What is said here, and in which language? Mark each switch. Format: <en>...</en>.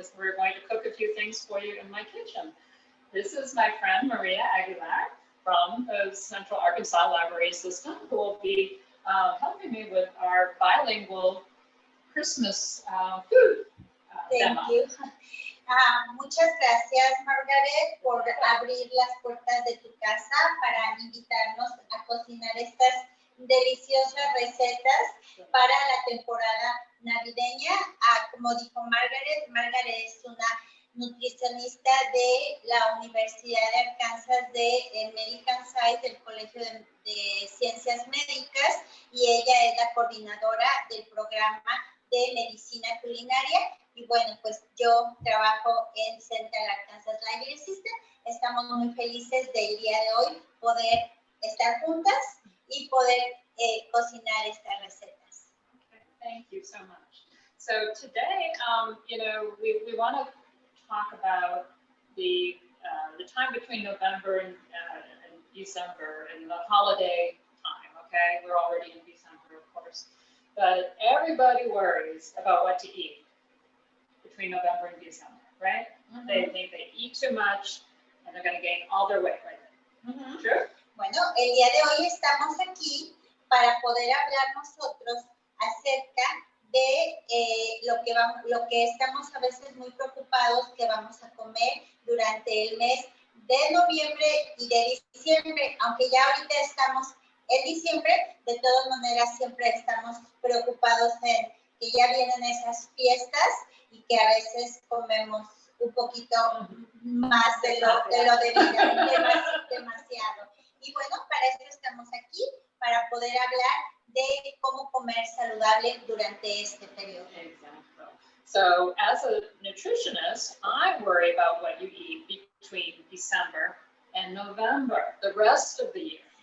<en>We're going to cook a few things for you in my kitchen. This is my friend Maria Aguilar from the Central Arkansas Library System, who will be helping me with our bilingual Christmas food demo. Thank you.</en> <es>Muchas gracias, Margaret, por abrir las puertas de tu casa para invitarnos a cocinar estas deliciosas recetas para la temporada navideña. Como dijo Margaret, Margaret es una nutricionista de la Universidad de Arkansas de American Science, del Colegio de Ciencias Médicas, y ella es la coordinadora del programa de medicina culinaria. Y bueno, pues yo trabajo en Central Arkansas Library System. Estamos muy felices del día de hoy poder estar juntas y poder cocinar estas recetas.</es> <en>Okay, thank you so much. So today, we want to talk about the time between November and December and the holiday time. Okay, we're already in December, of course, but everybody worries about what to eat between November and December, right? Mm-hmm. They think they eat too much and they're going to gain all their weight right there. Mm-hmm. True?</en> <es>Bueno, el día de hoy estamos aquí para poder hablar nosotros acerca de lo que estamos a veces muy preocupados que vamos a comer durante el mes de noviembre y de diciembre. Aunque ya ahorita estamos en diciembre, de todas maneras siempre estamos preocupados en que ya vienen esas fiestas y que a veces comemos un poquito más de lo debido, demasiado. Y bueno, para eso estamos aquí, para poder hablar de cómo comer saludable durante este periodo.</es> <en>Exactly. So, as a nutritionist, I worry about what you eat between December and November, the rest of the year.</en>